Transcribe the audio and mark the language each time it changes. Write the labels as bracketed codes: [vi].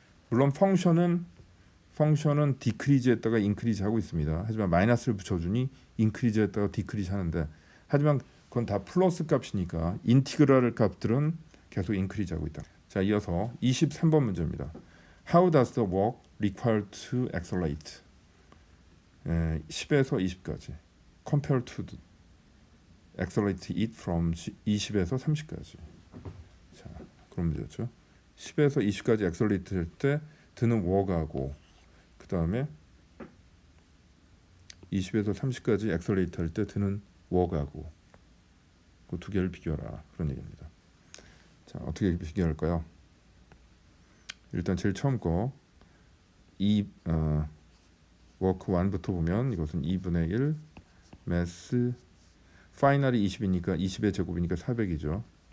[ko] 물론 펑션은 디크리즈했다가 인크리즈 하고 있습니다. 하지만 마이너스를 붙여주니 인크리즈했다가 디크리즈 하는데, 하지만 그건 다 플러스 값이니까 인티그랄 값들은 계속 인크리즈 하고 있다. 자, 이어서 23번 문제입니다. [en] How does the work required to accelerate? [ko] 10에서 20까지 [en] compared to accelerate it from [ko] 20에서 30까지. 자, 그럼 문제죠. 10에서 20까지 accelerate 할 때 드는 work하고 그 다음에 20에서 30까지 accelerate 할 때 드는 work하고 그 두 개를 비교하라, 그런 얘기입니다. 자, 어떻게 비교할까요? 일단 제일 처음 거 워크 1부터 보면 이것은 2분의 1 매스 파이널이 20이니까 20의 제곱이니까 400이죠.